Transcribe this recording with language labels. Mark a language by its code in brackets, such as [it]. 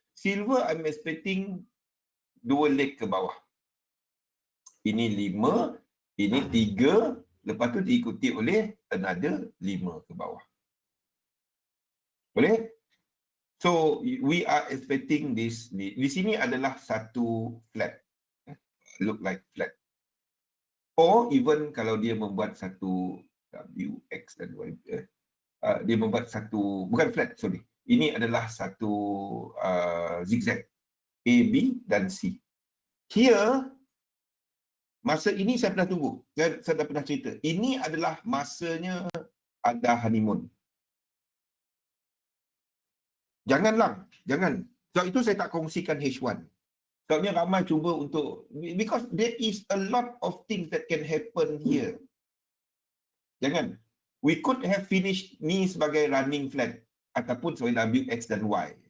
[en] Silver I'm expecting 2 leg ke bawah. [ms] Ini 5, ini 3, lepas tu diikuti oleh another 5 ke bawah. Boleh? So [en] So we are expecting this. [ms] Di sini adalah satu flat. Look like flat. Or even kalau dia membuat satu W, X dan Y. Dia membuat satu, bukan flat, sorry. Ini adalah satu zigzag. A, B dan C. Here, masa ini saya pernah tunggu. Saya dah pernah cerita. Ini adalah masanya anda honeymoon. Janganlah, jangan. Sebab itu saya tak kongsikan H1. [en] Sebabnya ramai cuba untuk, because there is a lot of things that can happen here. [ms] Jangan. [en] We could have finished ni sebagai running flat ataupun sebagai W, X dan Y.